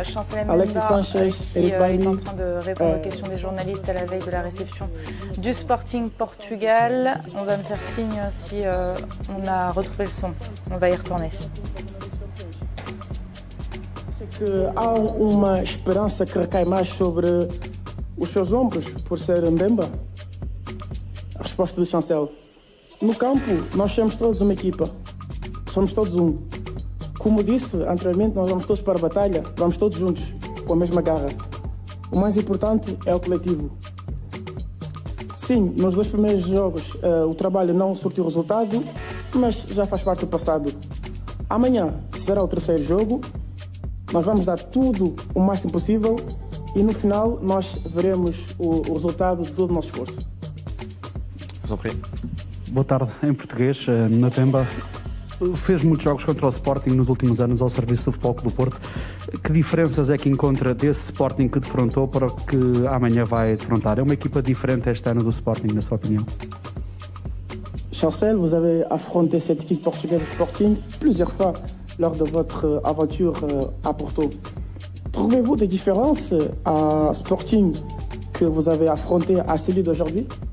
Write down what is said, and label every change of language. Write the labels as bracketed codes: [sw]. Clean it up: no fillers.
[fr] Chancel Mbemba qui est en train de répondre aux questions des journalistes à la veille de la réception du Sporting Portugal. On va me faire signe si on a retrouvé le son. On va y retourner. [pt] Que há uma esperança que recai mais sobre os seus ombros por ser Mbemba. Resposta de Chancel. No campo, nós somos todos uma equipa. Somos todos um. Como disse anteriormente, nós vamos todos para a batalha, vamos todos juntos, com a mesma garra. O mais importante é o coletivo. Sim, nos 2 primeiros jogos o trabalho não surtiu resultado, mas já faz parte do passado. Amanhã será o 3º jogo, nós vamos dar tudo o máximo possível e no final nós veremos o resultado de todo o nosso esforço. Boa tarde, em português, Mbemba fez muitos jogos contra o Sporting nos últimos anos ao serviço do Futebol Clube do Porto. Que diferenças é que encontra desse Sporting que defrontou para o que amanhã vai defrontar? É uma equipa diferente este ano do Sporting, na sua opinião? [fr] Chancel, vous avez affronté cette équipe portugaise Sporting plusieurs fois lors de votre aventure à Porto. Trouvez-vous des différences à Sporting que vous avez affronté à celui d'aujourd'hui?